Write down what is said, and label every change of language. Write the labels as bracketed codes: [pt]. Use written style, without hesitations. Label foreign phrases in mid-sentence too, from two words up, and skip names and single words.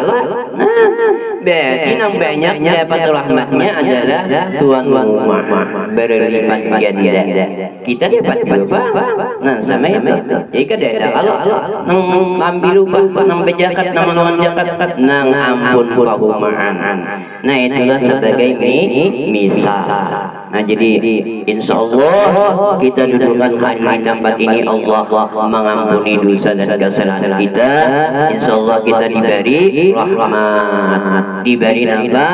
[id] Nah, berarti yang banyak dapat rahmatnya adalah tuan rumah berlipat ganda. Kita dapat berapa? Nah, sama itu. [bjn] Jadi kada kalau nang ambil upah, nang bejakat, nang menolong jakat, nang ampun pahuman. [id] Nah, itulah sebagai misal. Nah jadi [ar] insya Allah [id] kita dudukkan hari tempat ini Allah mengampuni dosa dan kesalahan kita. [ar] Insya Allah [id] kita diberi rahmat, diberi apa?